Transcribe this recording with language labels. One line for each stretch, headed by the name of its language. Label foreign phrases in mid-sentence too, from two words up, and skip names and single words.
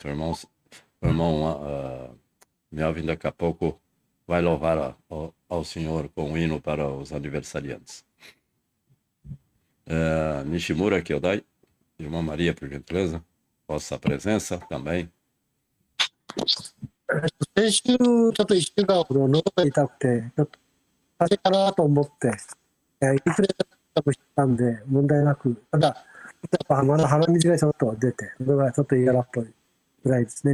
Portuguese: O irmão Melvin daqui a pouco vai louvar ao Senhor com um hino para os aniversariantes. Nishimura Kyodai, irmã Maria, por gentileza, vossa presença também.
Japanese: 先週、ちょっと1週間ほど喉が痛くて、ちょっと風邪かなと思って、インフルエンザ対策してたんで、問題なく、ただ、やっぱまだ鼻水がちょっと出て、それがちょっと嫌だっぽいぐらいですね。